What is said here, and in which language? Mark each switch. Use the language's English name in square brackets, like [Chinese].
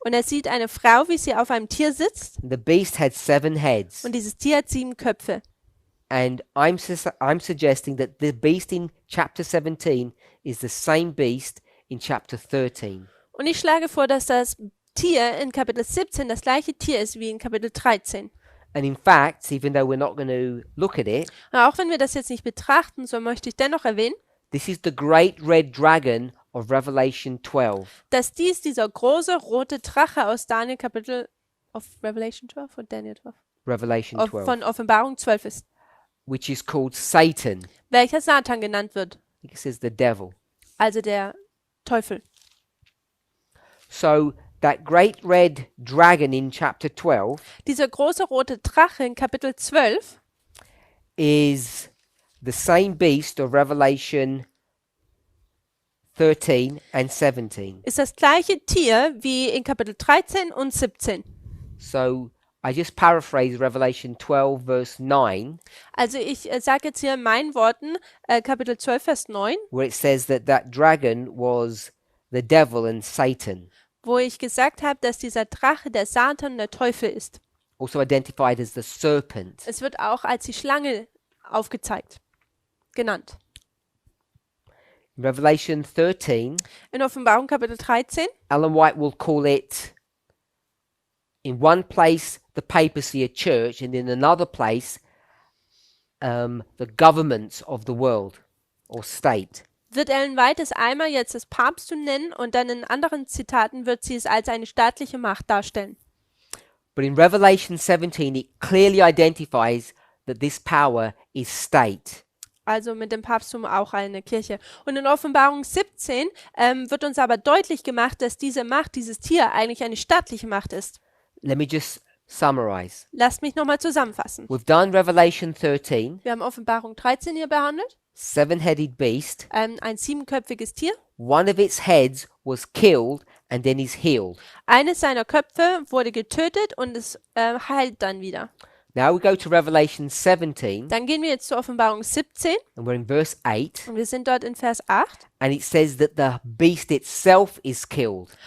[German] und er sieht eine Frau, wie sie auf einem Tier sitzt, [English] and the beast had 7 heads. [German] und dieses Tier hat 7 Köpfe. [English] And I'm suggesting that the beast in chapter 17 is the same beast in chapter 13. [German] Und ich schlage vor, dass das Tier in Kapitel 17 das gleiche Tier ist wie in Kapitel 13. [English] And in fact, even though we're not going to look at it, [German] Und auch wenn wir das jetzt nicht betrachten, so möchte ich dennoch erwähnen, [English] this is the great red dragon of Revelation 12. [German] dass dies dieser große rote Drache aus Daniel Kapitel [English] of Revelation 12 [German] oder Daniel 12? [English] Revelation 12. [German] Von Offenbarung 12 ist, [English] Which is called Satan. [German] welcher Satan genannt wird, [English] I think it says the devil. [German] also der Teufel. [English] So that great red dragon in chapter 12 [German] Dieser große rote Drache in Kapitel 12 [English] is the same beast of Revelation 13 and 17. [German] ist das gleiche Tier wie in Kapitel 13 und 17. [English] So I just paraphrase Revelation 12 verse 9, [German] Also ich sage jetzt hier in meinen Worten Kapitel 12, Vers 9, [English] where it says that dragon was the devil and Satan, [German] wo ich gesagt habe, dass dieser Drache der Satan und der Teufel ist. [English] also identified as the serpent. [German] Es wird auch als die Schlange aufgezeigt, genannt. [English] In Revelation 13, [German] In Offenbarung Kapitel 13 [English] Ellen White will call it, in one place, the papacy, a church, and in another place, the governments of the world or state. [German] wird Ellen White es einmal jetzt das Papsttum nennen und dann in anderen Zitaten wird sie es als eine staatliche Macht darstellen. [English] But in Revelation 17, it clearly identifies that this power is state. [German] Also mit dem Papsttum auch eine Kirche. Und in Offenbarung 17 wird uns aber deutlich gemacht, dass diese Macht, dieses Tier eigentlich eine staatliche Macht ist. [English] Let me just summarize. [German] Lasst mich nochmal zusammenfassen. [English] We've done Revelation 13, [German] Wir haben Offenbarung 13 hier behandelt. [English] 7-headed beast. [German] Ein 7-köpfiges Tier. [English] One of its heads was killed and then is healed. [German] Eines seiner Köpfe wurde getötet und es heilt dann wieder. [English] Now we go to Revelation 17 [German] Dann gehen wir jetzt zur Offenbarung 17 [English] and we're in verse 8, [German] und wir sind dort in Vers 8. [English] and it says that the beast itself is killed.